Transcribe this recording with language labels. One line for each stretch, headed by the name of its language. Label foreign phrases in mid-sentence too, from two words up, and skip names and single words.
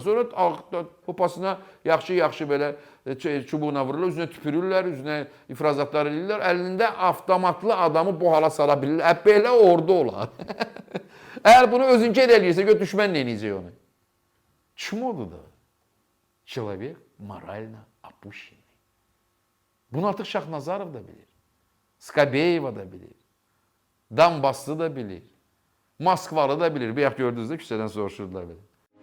Azerbaijani: Sonra popasına yaxşı belə çubuğuna vururlar, üzünə tüpürürlər, üzünə ifrazatlar edirlər. Əlində avtomatlı adamı bu hala sala bilirlər. Belə ordu olar. Əgər bunu özünkə eləyirsə, gör düşmən neyəcək onu? Kim odur da?
Russian: Человек морально опущенный.
Azerbaijani: Bunu artıq Şahnazarov da bilir. Skabeyeva da bilir. Donbasslı da bilir. Moskvalı da bilir. Bir gördünüz də küçədən soruşurdular belə.